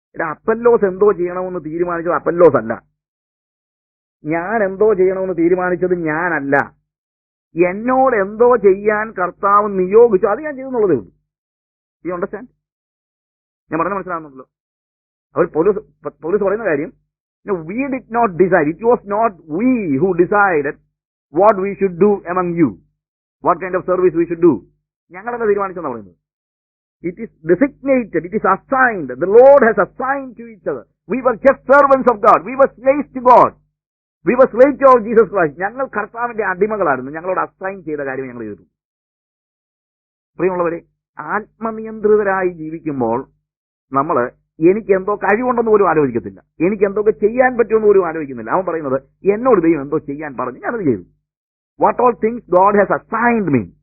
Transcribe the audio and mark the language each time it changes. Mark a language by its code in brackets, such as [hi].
[ml] അപ്പല്ലോസ് എന്തോ ചെയ്യണമെന്ന് തീരുമാനിച്ചത് അപ്പല്ലോസ് അല്ല. ഞാൻ എന്തോ ചെയ്യണമെന്ന് തീരുമാനിച്ചത് ഞാനല്ല. എന്നോട് എന്തോ ചെയ്യാൻ കർത്താവ് നിയോഗിച്ചു, അത് ഞാൻ ചെയ്തെന്നുള്ളതേ ഉള്ളൂ. [en] You understand? [ml] ഞാൻ പറഞ്ഞ മനസ്സിലാകുന്നുണ്ടല്ലോ. അവർ പൗലോസ് പറയുന്ന കാര്യം, [en] we did not decide. It was not we who decided what we should do among you, what kind of service we should do. [ml] ഞങ്ങളെന്താ തീരുമാനിച്ചെന്നാ പറയുന്നത്? [en] It is designated, it is assigned. The Lord has assigned to each other. We were just servants of God. We were slaves to God. We were slave to Jesus Christ. [ml] ഞങ്ങൾ കർത്താവിന്റെ അടിമകളായിരുന്നു. ഞങ്ങളോട് assign ചെയ്ത കാര്യം ഞങ്ങൾ ചെയ്തു. പ്രിയമുള്ളവരെ, ആത്മനിയന്ത്രിതരായി ജീവിക്കുമ്പോൾ നമ്മൾ എനിക്ക് എന്തോ കഴിവുണ്ടെന്ന് പോലും ആലോചിക്കത്തില്ല, എനിക്ക് എന്തൊക്കെ ചെയ്യാൻ പറ്റുമെന്ന് പോലും ആലോചിക്കുന്നില്ല. അവൻ പറയുന്നത് എന്നോട് ദൈവം എന്തോ ചെയ്യാൻ പറഞ്ഞു, ഞാനത് ചെയ്തു. [en] What all things God has assigned me.